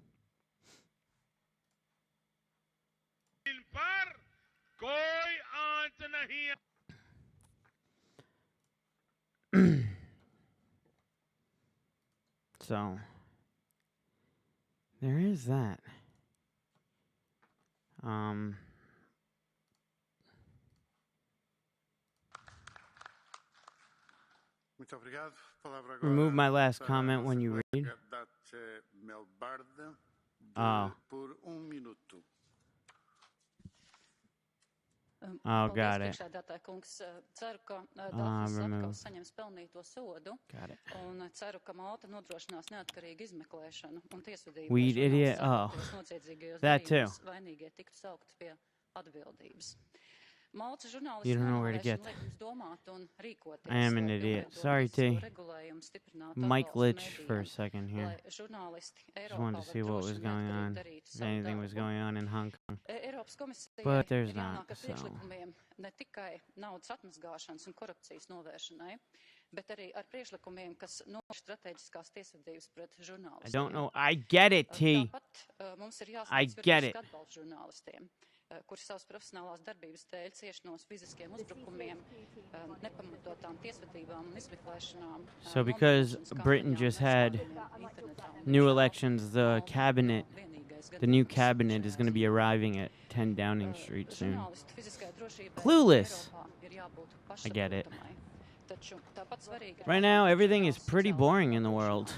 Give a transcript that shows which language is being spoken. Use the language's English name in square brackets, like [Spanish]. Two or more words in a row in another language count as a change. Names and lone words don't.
[English] So there is that. [Portuguese] Muito obrigado. Palavra agora [English] Remove my last [Portuguese] para [English] comment [Portuguese] a [English] when you [Portuguese] nossa [English] read. [Portuguese] colega Dace Melbarde, por minuto. [English] Got it. [Latvian] Priekšsēdētāja kungs, ceru, ka Dafnis atkal saņems pelnīto sodu. Un ceru, ka Malta nodrošinās neatkarīgu izmeklēšanu un tiesvedību. [English] Weed idiot. That too. [Latvian] Vainīgie tiktu saukti pie atbildības. Malta žurnālisti [English] You don't know where to get. [Latvian] liek mums domāt un rīkoties. [English] I am an idiot. Sorry, T. Mike glitched for a second here. Just wanted to see what was going on. If anything was going on in Hong Kong. But there's not, so. [Latvian] Ne tikai naudas atmazgāšanas un korupcijas novēršanai, bet arī ar priekšlikumiem, kas novērš strateģiskās tiesvedības pret žurnālistiem. [English] I don't know. I get it, T. [Latvian] Tāpat mums ir [English] I [Latvian] jāsniedz [English] get it. [Latvian] atbalsts žurnālistiem, kuri savas profesionālās darbības dēļ cieši no fiziskiem uzbrukumiem, nepamatotām tiesvedībām un izmeklēšanām. [English] So because Britain just had new elections, the new cabinet is going to be arriving at 10 Downing Street soon. Clueless. I get it. Right now, everything is pretty boring in the world.